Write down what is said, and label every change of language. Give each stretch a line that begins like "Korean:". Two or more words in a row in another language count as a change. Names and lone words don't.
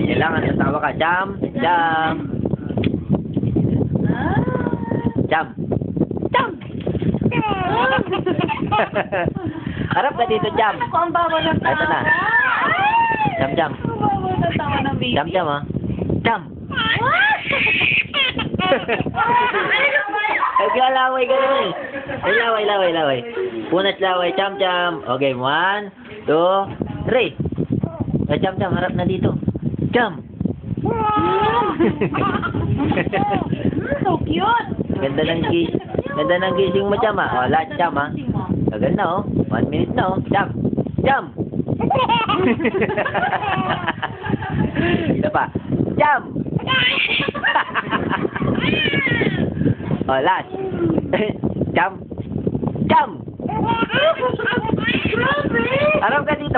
Filipino: Kailangan tatawa ka. Jam. Jam. Jam. Jam. Harap ka dito, Jam. Ako ang bawa ng tawa. Ito na. Jam, Jam. Ang bawa ng tawa ng baby. Jam, Jam, ha? Jam. Ay, laway ka naman eh. Ay, laway, laway, laway. Punas laway, Jam, Jam. Okay, 1, 2, 3. Ay, Jam, Jam, harap na dito. Jam.
English: So cute.
Filipino: Ganda ng gising mo, Jam, ha? O, lahat, Jam, ha? Tagal na, oh. 1 minute na, oh. Jam. Jam. Ito pa. Jam. O, last. Jam. Jam. Grabe! Harap ka dito.